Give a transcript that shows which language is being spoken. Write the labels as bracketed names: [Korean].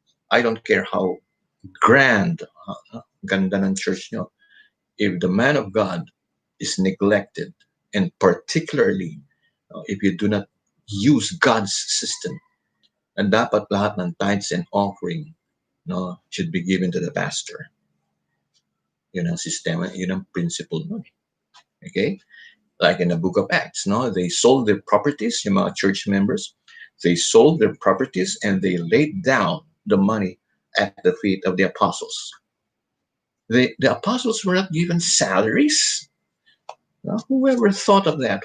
[English] I don't care how grand, [Filipino] ganda ng church nyo. [English] If the man of God is neglected, and particularly if you do not use God's system, and [Filipino] dapat lahat ng [English] tithes and offering should be given to the pastor. [Filipino] Yun ang sistema, yun ang principle nun. [English] Okay? Like in the book of Acts, they sold their properties, [Filipino] yung mga church members, [English] they sold their properties and they laid down the money at the feet of the apostles. The apostles were not given salaries. Whoever thought of that?